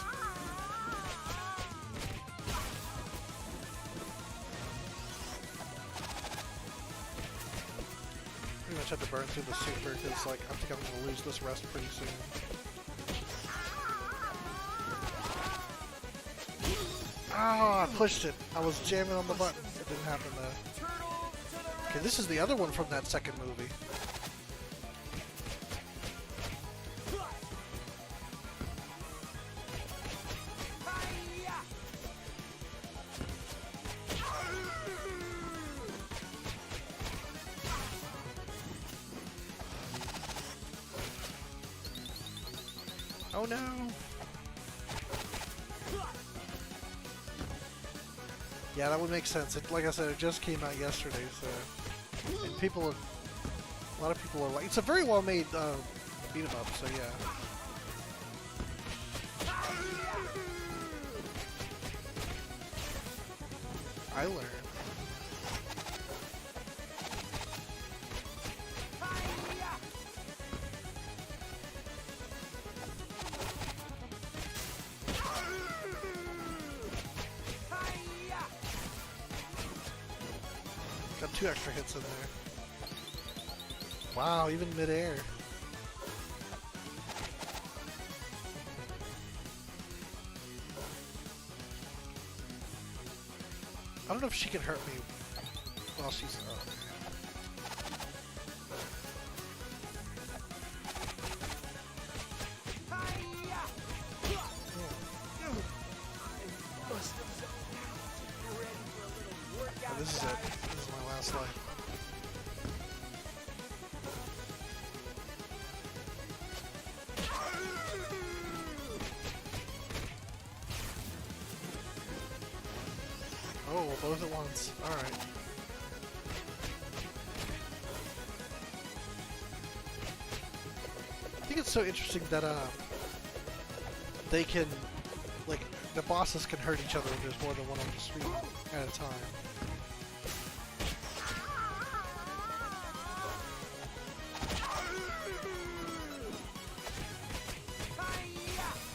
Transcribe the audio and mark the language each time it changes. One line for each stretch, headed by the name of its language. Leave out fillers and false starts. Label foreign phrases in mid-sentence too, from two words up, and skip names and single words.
English: Pretty much had to burn through the super because, like, I think I'm gonna lose this rest pretty soon. Ah, I pushed it. I was jamming on the button. It didn't happen though. Turtle to the Okay, this is the other one from that second movie. Hi-ya! Oh no! Yeah, that would make sense. It, like I said, it just came out yesterday, so and people, a lot of people are like, it's a very well made beat 'em up. So yeah. I learned. Hi-ya! Hi-ya! Got 2 extra hits in there. Wow, even midair. I don't know if she can hurt me while she's up. Hi-ya! Must have zoned out. You ready for a little workout, This is it. guys? This is my last life. Oh, both at once. Alright. I think it's so interesting that they can, like, the bosses can hurt each other if there's more than one on the screen at a time. Hi-ya!